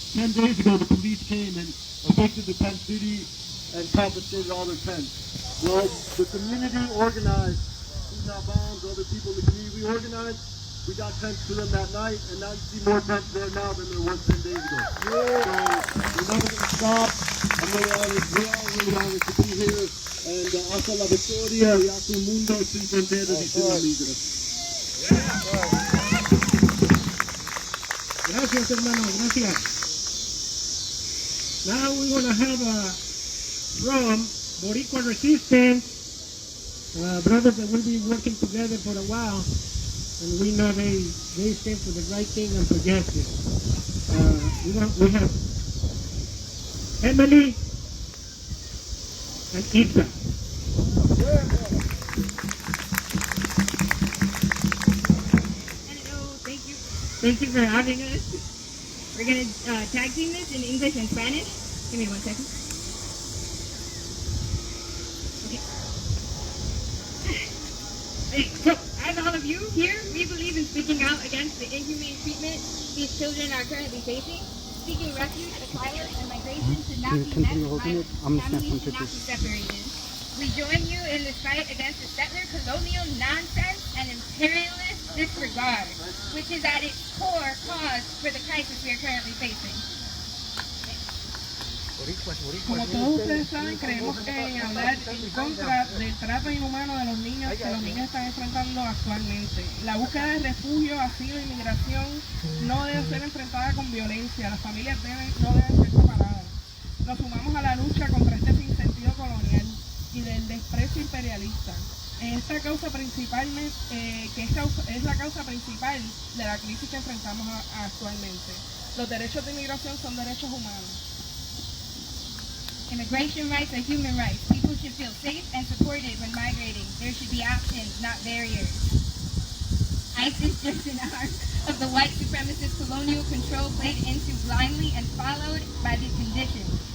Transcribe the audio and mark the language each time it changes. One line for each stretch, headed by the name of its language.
English: 10 days ago, the police came and evicted the tent city and confiscated all their tents. Well, the community organized, Not Bombs, other people in the community, we organized. We got tents for them that night, and now you see more tents there now than there was 10 days ago. So we're never going to stop. I'm really honored, we're all really honored to be here.
Spanish: And hasta la victoria y hasta un mundo sin fronteras y sin límites. Gracias, hermano, gracias.
English: Now we're going to have from Boricua Resistance, brothers that will be working together for a while, and we know they stand for the right thing and for justice. We have Emily and Isa. Hello, thank you for having us. We're going to tag team this in English and Spanish. Give me 1 second. Okay. So, as all of you here, we believe in speaking out against the inhumane treatment these children are currently facing. Seeking refuge, asylum, and migration should not be met with violence. Families should not be separated. We join you in this fight against the settler colonial nonsense and imperialist disregard, which is at its core cause for the crisis we are currently facing.
Spanish: Como todos ustedes saben, creemos en hablar en contra del trato inhumano de los niños que los niños están enfrentando actualmente. La búsqueda de refugio, asilo y migración no debe ser enfrentada con violencia. Las familias no deben ser separadas. Nos sumamos a la lucha contra este sinsentido colonial y del desprecio imperialista. Esta causa principalmente, es la causa principal de la crisis que enfrentamos actualmente. Los derechos de inmigración son derechos humanos.
English: Immigration rights are human rights. People should feel safe and supported when migrating. There should be options, not barriers. ICE is just an arm of the white supremacist colonial control played into blindly and followed by these conditions.